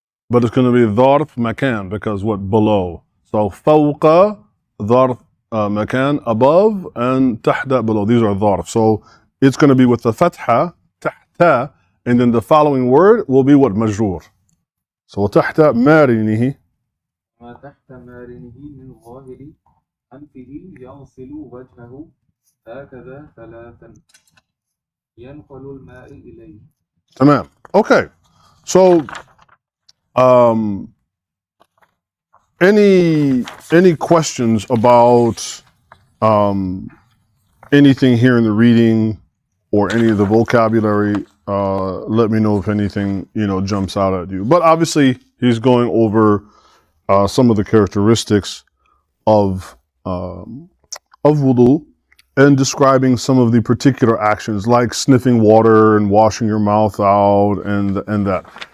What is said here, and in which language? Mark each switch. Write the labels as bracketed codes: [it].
[en] but it's going to be ظرف مكان because what? Below. So فوق ظرف مكان, above, and تحت, below. These are ظرف. So it's going to be with the fatha, تحت, and then the following word will be what? [ar] مجرور. So تحت مارنه. ما تحت مارنه من ظاهر أنفه يغسل وجهه هكذا ثلاثا ينقل الماء إليه. تمام. [en] Okay. So any questions about anything here in the reading or any of the vocabulary? Let me know if anything jumps out at you. But obviously, he's going over some of the characteristics of wudu and describing some of the particular actions like sniffing water and washing your mouth out and that.